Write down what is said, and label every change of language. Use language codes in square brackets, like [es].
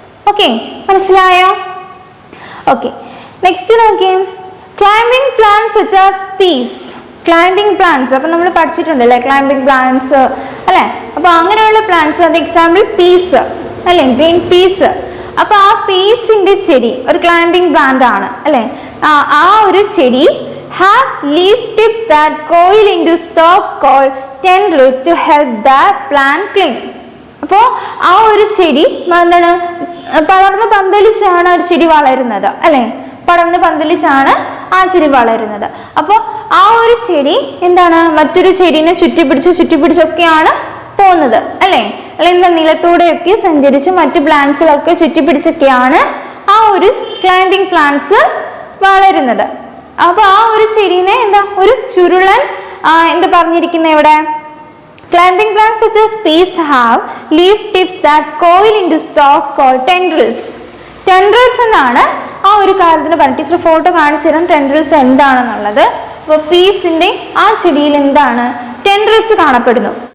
[ml] Okay, മനസ്സിലായോ? Okay, next നോക്കിയേ. [en] Climbing plants such as peas. Climbing plants [ml] അപ്പൊ നമ്മൾ പഠിച്ചിട്ടുണ്ടല്ലേ, [en] Climbing plants അല്ലെ. [ml] അപ്പൊ അങ്ങനെയുള്ള പ്ലാന്റ്സ്, അത് എക്സാമ്പിൾ പീസ് അല്ലെ, ഗ്രീൻ പീസ്. അപ്പൊ ആ പീസിന്റെ ചെടി ഒരു ക്ലൈംബിംഗ് പ്ലാന്റ് ആണ് അല്ലെ. ആ ഒരു ചെടി [en] have leaf tips that coil into stalks called tendrils to help that plant cling. [ml] അപ്പോൾ ആ ഒരു ചെടി എന്താണ് പടർന്ന് പന്തലിച്ചാണ് ഒരു ചെടി വളരുന്നത് അല്ലെ, പടർന്ന് പന്തലിച്ചാണ് ആ ചെടി വളരുന്നത്. അപ്പോൾ ആ ഒരു ചെടി എന്താണ് മറ്റൊരു ചെടീനെ ചുറ്റിപ്പിടിച്ചൊക്കെയാണ് പോകുന്നത് അല്ലെ, അല്ലെങ്കിൽ നിലത്തൂടെയൊക്കെ സഞ്ചരിച്ച് മറ്റു പ്ലാന്റ്സിലൊക്കെ ചുറ്റിപ്പിടിച്ചൊക്കെയാണ് ആ ഒരു ക്ലൈംബിംഗ് പ്ലാന്റ്സ് വളരുന്നത്. അപ്പൊ ആ ഒരു ചെടീനെ ഒരു ചുരുളൻ പറഞ്ഞിരിക്കുന്ന ഇവിടെ [en] Climbing plants such as peas have leaf tips that coil into stalks called tendrils. [ml] Tendrils എന്നാണ് ആ ഒരു കാര്യത്തിന് പറഞ്ഞ ടീച്ചർ ഫോട്ടോ കാണിച്ചു തരാം ടെൻഡ്രിൽസ് എന്താണെന്നുള്ളത്. അപ്പോൾ പീസിന്റെ ആ ചെടിയിൽ എന്താണ് ടെൻഡ്രിൽസ് കാണപ്പെടുന്നു.